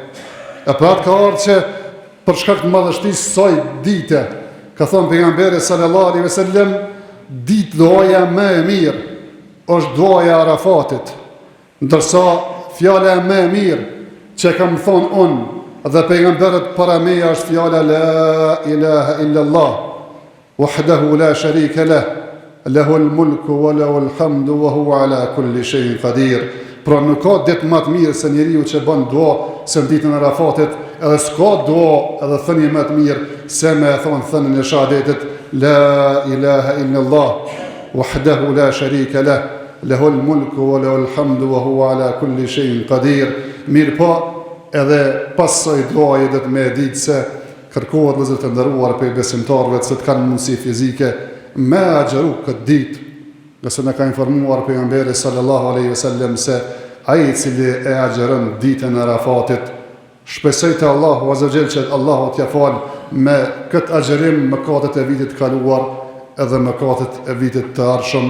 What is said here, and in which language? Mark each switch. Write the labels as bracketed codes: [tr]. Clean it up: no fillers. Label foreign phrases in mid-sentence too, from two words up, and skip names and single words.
[sq] E pra ka ardhur që për shkak të madhështisë së dite, ka thënë pejgamberi [ar] صلى الله عليه وسلم, [sq] ditë doja më e mirë është doja e Arafatit, ndërsa fjala më e mirë që kam thonë unë dhe pejgamberët para meja është fjala [ar] لا إله إلا الله وحده لا شريك له له الملك وله الحمد وهو على كل شيء قدير. [sq] Pra nuk ka ditë më të mirë se njeriu që bën dua se në ditën e Arafatit, edhe s'ka dua edhe thënie më të mirë se me thonë thënien e shahadetit [ar] لا إله إلا الله وحده لا شريك له له الملك وله الحمد وهو على كل شيء قدير. [sq] Mirë po, edhe pas saj duaje dhe të me ditë se kërkohet vëllezër të nderuar për besimtarëve që të kanë mundësi fizike me agjeru këtë ditë, nëse në ka informuar pejgamberi [ar] صلى الله عليه وسلم [sq] se ai i cili e agjeron ditën e Arafatit, shpresoj te Allahu [ar] عز وجل [sq] që Allahu t'ia fal me këtë agjerim mëkatet e vitit kaluar edhe mëkatet e vitit të ardhshëm.